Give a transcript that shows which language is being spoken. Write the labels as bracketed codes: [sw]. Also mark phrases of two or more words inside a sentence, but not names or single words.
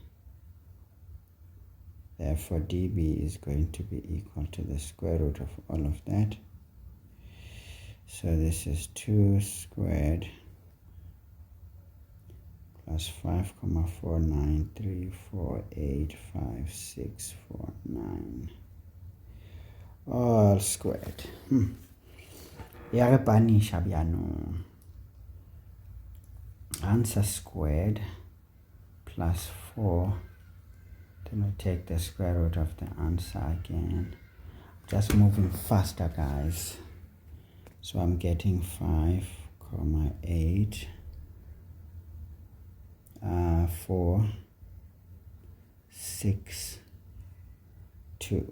[en] Therefore dB is going to be equal to the square root of all of that. So this is 2 squared plus 5, 4, 9, 3, 4, 8, 5, 6, 4, 9 all squared. [nso] Ya re panisha bjano. [en] Answer squared plus 4. Then we take the square root of the answer again. Just moving faster, guys. So I'm getting 5, 8, 4, 6, 2.